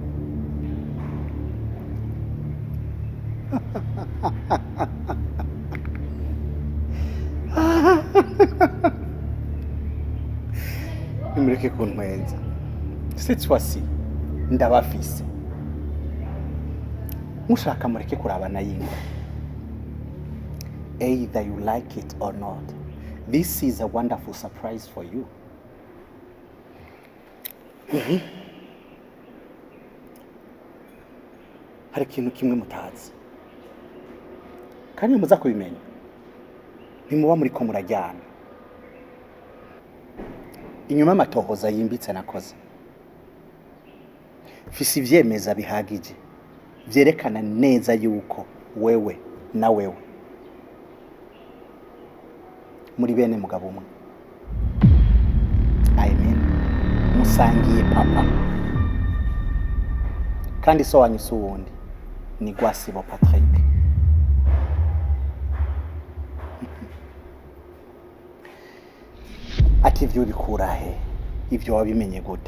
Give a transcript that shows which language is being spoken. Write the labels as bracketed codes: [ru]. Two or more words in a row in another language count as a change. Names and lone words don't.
[rn] Nimureke kuntwenza. [fr] Cette fois-ci [rn] ndabafise. Mushaka mureke kurabana yingwa. [en] Either you like it or not, this is a wonderful surprise for you. [rn] Hari ikintu kimwe mutazi kandi muza kubimenya, ntimuba muri ko murajyana. Inyuma y'amatohoza yimbitse nakoze, mfise ivyemeza bihagije vyerekana neza yuko wewe na wewe muri bene mugabo umwe. [en] I mean, [rn] musangiye papa kandi so wanyu si uwundi ni Gwasibo Patrick. Ati ivyo bikura he? Ivyo wabimenye gute?